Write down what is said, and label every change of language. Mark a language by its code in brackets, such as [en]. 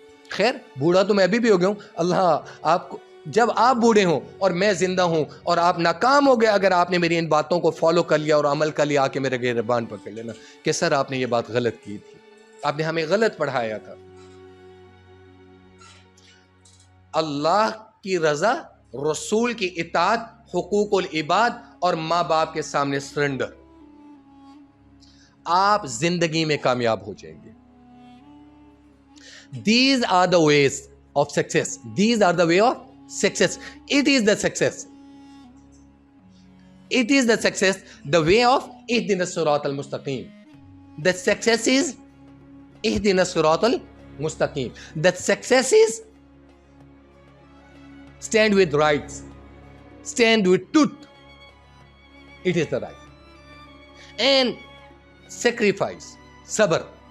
[ur] خیر بوڑھا تو میں ابھی بھی ہو گیا ہوں، اللہ آپ کو جب آپ بوڑھے ہوں اور میں زندہ ہوں اور آپ ناکام ہو گئے، اگر آپ نے میری ان باتوں کو فالو کر لیا اور عمل کر لیا، آ کے میرے گریبان پکڑ لینا کہ سر آپ نے یہ بات غلط کی تھی، آپ نے ہمیں غلط پڑھایا تھا. اللہ کی رضا، رسول کی اطاعت، حقوق العباد اور ماں باپ کے سامنے سرنڈر، آپ زندگی میں کامیاب ہو جائیں گے. [en] These are the ways of success. These are the way of success. It is the success. It is the success. The way of [ar] اهدنا الصراط المستقيم. [en] The success is [ar] اهدنا الصراط المستقيم. [en] The success is stand with rights, stand with truth. It is the right. And sacrifice, صبر.